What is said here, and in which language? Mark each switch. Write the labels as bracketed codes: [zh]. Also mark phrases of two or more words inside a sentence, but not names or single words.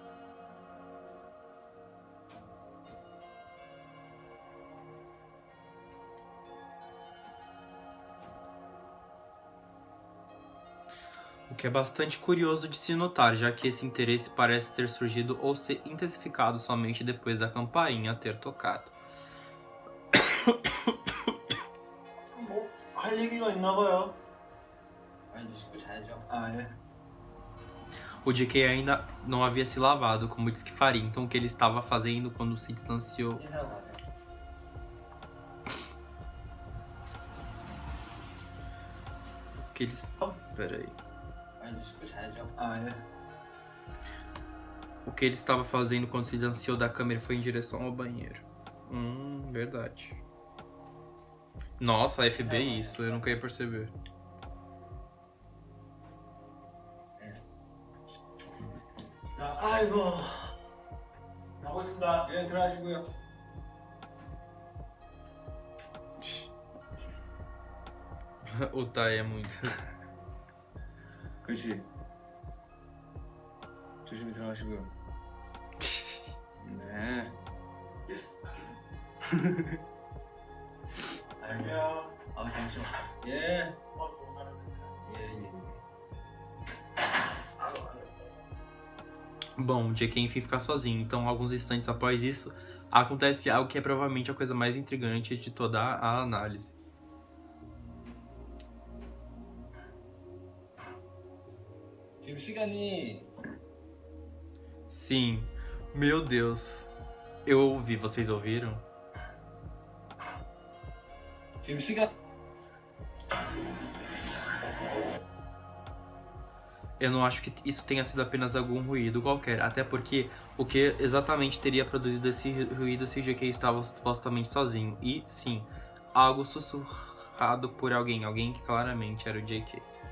[pt] O que é bastante curioso de se notar, já que esse interesse parece ter surgido ou se intensificado somente depois da campainha ter tocado. [ko] 뭐 할 얘기가 있나 봐요. 아니 이제 씻고 자야죠. 아, 예. [pt] O JK ainda não havia se lavado, como disse que faria, então o que ele estava fazendo quando se distanciou... [ko] 인사하고 가세요. [pt] O que eles... Peraí. [ko] 아니 이제 씻고 자야죠. 아, 예. [pt] O que ele estava fazendo quando se distanciou da câmera foi em direção ao banheiro. Verdade. Nossa, FBI isso, eu nunca ia perceber. [ko] 자, 아이고. 가고 있습니다. 예 들어가시고요. [pt] O Tai é muito... [ko] 그렇지. 조심히 들어가시고요. 네. 안녕. 아 잠시만. 예. 좋은 하루 되세요. 예. [pt] Bom, o JK enfim fica sozinho, então alguns instantes após isso, acontece algo que é provavelmente a coisa mais intrigante de toda a análise. [ko] 지금 시간이 [pt] Sim, meu Deus. Eu ouvi, vocês ouviram? [ko] 지금 시간 [pt] Eu não acho que isso tenha sido apenas algum ruído qualquer, até porque o que exatamente teria produzido esse ruído se o JK estava supostamente sozinho? E, sim, algo sussurrado por alguém que claramente era o JK.